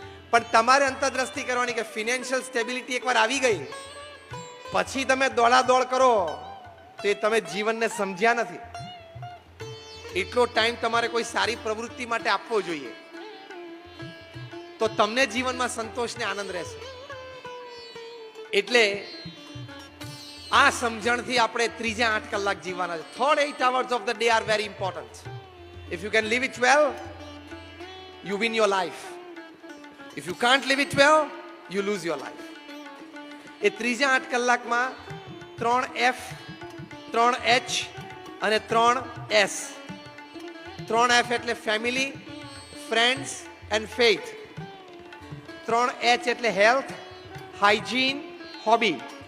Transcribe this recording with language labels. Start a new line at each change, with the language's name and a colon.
Gujarati: પણ તમારે અંતરદ્રષ્ટિ કરવાની કે ફિનાન્શિયલ સ્ટેબિલિટી એકવાર આવી ગઈ પછી તમે દોડાદોડ કરો તો એ તમે જીવનને સમજ્યા નથી. એટલો ટાઈમ તમારે કોઈ સારી પ્રવૃત્તિ માટે આપવો જોઈએ. તો તમને જીવનમાં સંતોષ ને આનંદ રહેશે. એટલે આ સમજણથી આપણે ત્રીજા 8 કલાક જીવવાના છે.
English: Third 8 hours of the day are very important. If you can live it well, you win your life. If you can't live it well, you lose your life.
Gujarati: એ ત્રીજા 8 કલાકમાં 3 F, 3 H અને 3 S. 3 F એટલે
English: Family, friends and faith.
Gujarati: 3 H એટલે health, hygiene, hobby.